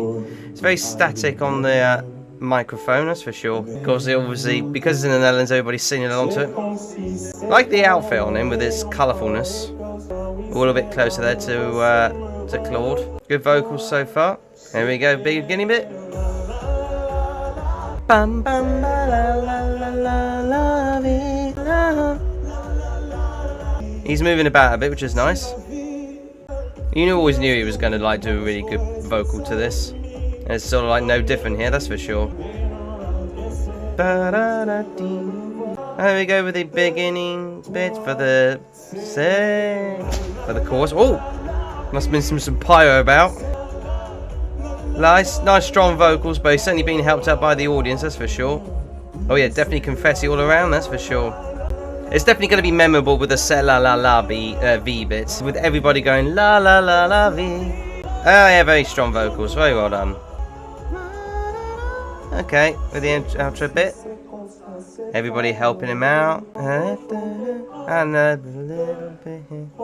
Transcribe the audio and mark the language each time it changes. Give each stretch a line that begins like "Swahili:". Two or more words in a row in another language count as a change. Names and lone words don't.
English: It's very static on the microphone, that's for sure. Of course, obviously, because it's in the Netherlands, everybody's singing along to it. I like the outfit on him with its colourfulness. A little bit closer there to Claude. Good vocals so far. There we go, beginning bit. Bam bam ba la la la la la la. He's moving about a bit, which is nice. You always knew he was going to like do a really good vocal to this. And it's sort of like no different here, that's for sure. There we go with the beginning bit for the chorus. Oh, must have been some pyro about. Nice strong vocals, but he's certainly been helped out by the audience, that's for sure. Oh yeah, definitely confetti all around, that's for sure. It's definitely going to be memorable with the "se la la la" V bits, with everybody going la la la la V. Oh yeah, very strong vocals, very well done. Okay, with the outro bit, everybody helping him out, and a little bit here.